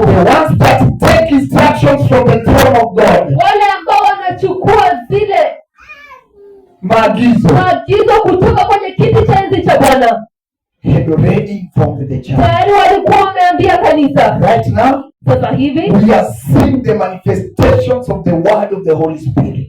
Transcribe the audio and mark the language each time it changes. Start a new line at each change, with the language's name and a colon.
English: The ones that take instructions from the throne of God,
Swahili: Wale ambao wanachukua zile maagizo kutoka kwenye kiti cha enzi cha Bwana,
English: had already informed the church.
Swahili: tayari walikuwa wameambia kanisa.
English: Right now,
Swahili: sasa hivi
English: we are seeing the manifestations of the word of the Holy Spirit.